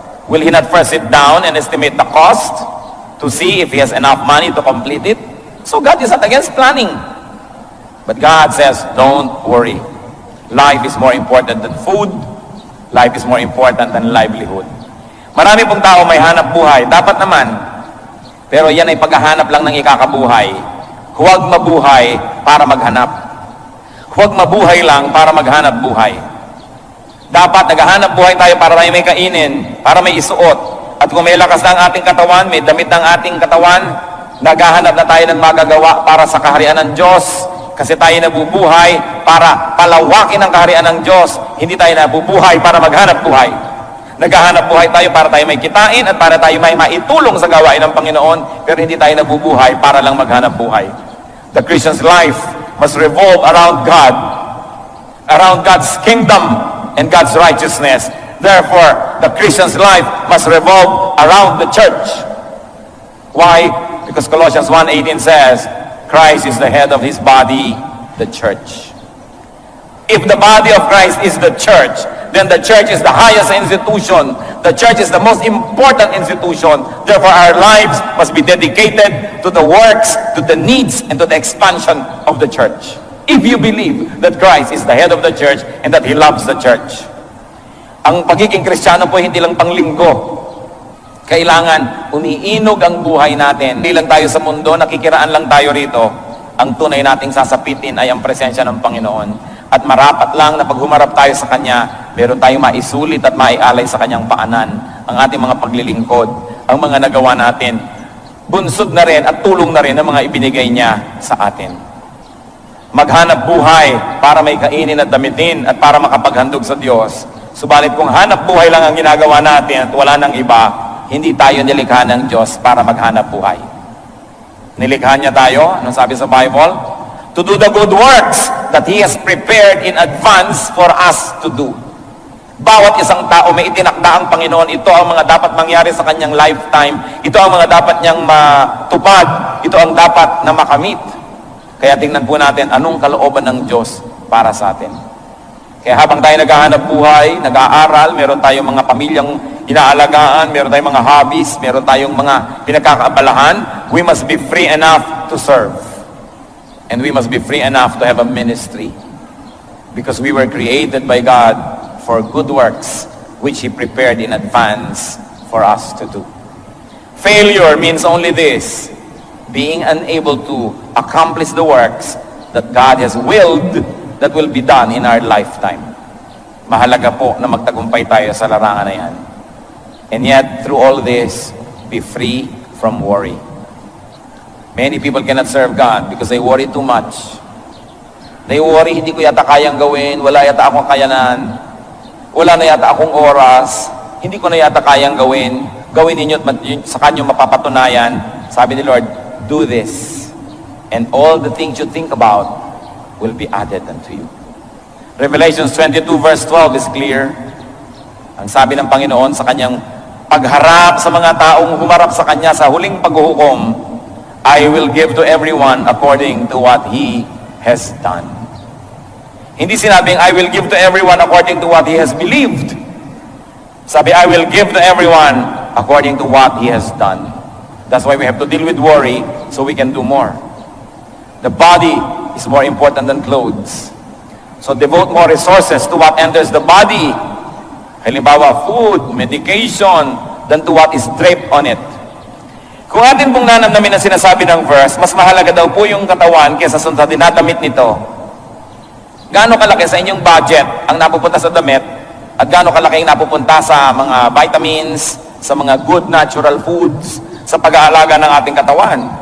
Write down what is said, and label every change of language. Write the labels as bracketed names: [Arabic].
[English] Will he not first sit down and estimate the cost to see if he has enough money to complete it? So God is not against planning. But God says, don't worry. Life is more important than food. Life is more important than livelihood. [Filipino] Marami pong tao may hanap buhay. Dapat naman. Pero yan ay paghahanap lang ng ikakabuhay. Huwag mabuhay para maghanap. Huwag mabuhay lang para maghanap buhay. Dapat naghahanap buhay tayo para tayo may kainin, para may isuot. At kung may lakas na ang ating katawan, may damit ng ating katawan, naghahanap na tayo ng magagawa para sa kaharian ng Diyos. Kasi tayo nabubuhay para palawakin ang kaharian ng Diyos. Hindi tayo nabubuhay para maghanap buhay. Naghahanap buhay tayo para tayo may kitain at para tayo may maitulong sa gawain ng Panginoon. Pero hindi tayo nabubuhay para lang maghanap buhay. [English] The Christian's life must revolve around God, around God's kingdom and God's righteousness. Therefore, the Christian's life must revolve around the church. Why? Because Colossians 1:18 says, Christ is the head of his body, the church. If the body of Christ is the church, then the church is the highest institution. The church is the most important institution. Therefore, our lives must be dedicated to the works, to the needs, and to the expansion of the church. If you believe that Christ is the head of the church and that He loves the church. [Filipino] Ang pagiging Kristiyano po hindi lang panglinggo. Kailangan umiinog ang buhay natin. Hindi lang tayo sa mundo, nakikiraan lang tayo rito. Ang tunay nating sasapitin ay ang presensya ng Panginoon. At marapat lang na pag humarap tayo sa Kanya, meron tayong maisulit at maialay sa Kanyang paanan. Ang ating mga paglilingkod, ang mga nagawa natin, bunsod na rin at tulong na rin ang mga ibinigay Niya sa atin. Maghanap buhay para may kainin at damitin at para makapaghandog sa Diyos. Subalit kung hanap buhay lang ang ginagawa natin at wala nang iba, hindi tayo nilikha ng Diyos para maghanap buhay. Nilikha niya tayo, anong sabi sa Bible? [English] To do the good works that He has prepared in advance for us to do. [Filipino] Bawat isang tao may itinakda ang Panginoon. Ito ang mga dapat mangyari sa kanyang lifetime. Ito ang mga dapat niyang matupad. Ito ang dapat na makamit. Kaya tingnan po natin anong kalooban ng Diyos para sa atin. Kaya habang tayo naghahanap buhay, nag-aaral, meron tayong mga pamilyang inaalagaan, meron tayong mga hobbies, meron tayong mga pinagkakaabalahan, [English] we must be free enough to serve. And we must be free enough to have a ministry. Because we were created by God for good works, which He prepared in advance for us to do. Failure means only this, being unable to accomplish the works that God has willed that will be done in our lifetime. [Filipino] Mahalaga po na magtagumpay tayo sa larangan na yan. [English] And yet, through all this, be free from worry. Many people cannot serve God because they worry too much. They worry, [Filipino] hindi ko yata kayang gawin, wala yata akong kayanan, wala na yata akong oras, hindi ko na yata kayang gawin, gawin ninyo at sa kanyo mapapatunayan, sabi ni Lord, [English] do this, and all the things you think about will be added unto you. Revelation 22 verse 12 is clear. [Filipino] Ang sabi ng Panginoon sa kanyang pagharap sa mga taong humarap sa kanya sa huling paghuhukom, [English] I will give to everyone according to what he has done. [Filipino] Hindi sinabing, [English] I will give to everyone according to what he has believed. [Filipino] Sabi, [English] I will give to everyone according to what he has done. That's why we have to deal with worry so we can do more. The body is more important than clothes. So devote more resources to what enters the body. [Filipino] Halimbawa, [English] food, medication, than to what is draped on it. [Filipino] Kung atin pong nanamnamin ang sinasabi ng verse, mas mahalaga daw po yung katawan kaysa sa dinadamit nito. Gaano kalaki sa inyong budget ang napupunta sa damit at gaano kalaki ang napupunta sa mga vitamins, sa mga [English] good natural foods, [Filipino] sa pag-aalaga ng ating katawan.